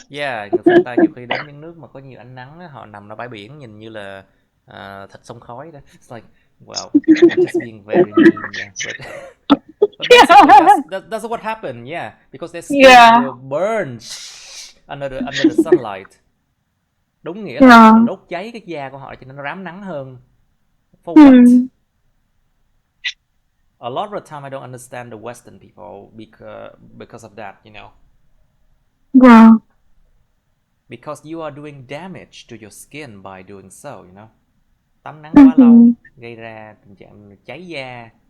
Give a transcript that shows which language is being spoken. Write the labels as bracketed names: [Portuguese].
[Vietnamese] Yeah, người phương Tây nhiều khi đến những nước mà có nhiều ánh nắng, họ nằm ở bãi biển nhìn như là thịt sông khói đó. [English] It's like, well, I'm just being very mean, yeah. But basically, that's what happened, yeah. Because their skin will burn under the sunlight. [Vietnamese] Đúng nghĩa là đốt cháy cái da của họ cho nên nó rám nắng hơn. [English] For what? A lot of the time I don't understand the Western people because of that, you know. Because you are doing damage to your skin by doing so, you know. [Vietnamese] Tắm nắng quá lâu gây ra tình trạng cháy da.